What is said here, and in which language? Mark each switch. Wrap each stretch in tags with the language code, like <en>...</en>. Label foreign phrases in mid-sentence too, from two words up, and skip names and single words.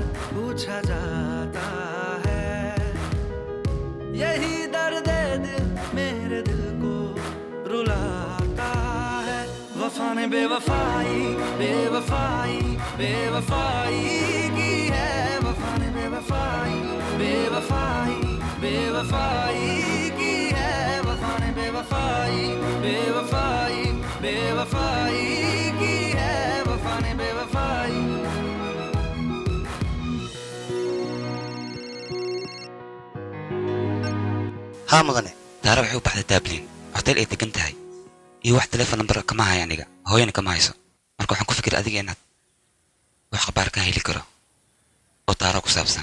<hi>पूछा जाता है यही दर्द दिल मेरे दिल को रुलाता है वफा ने बेवफाई बेवफाई बेवफाई की है वफा ने बेवफाई बेवफाई बेवफाई की है वफा ने बेवफाई बेवफाई बेवफाई की है वफा ने बेवफाई</hi> <so>haa mudane taara waxay u baxday taabliin hotel ay degan tahay iyo wax telefoon number kama haya aniga hooyana kama hayso marka waxaan ku fikir adiga inaad wax khabaar ka heli karo oo taara ku saabsan</so>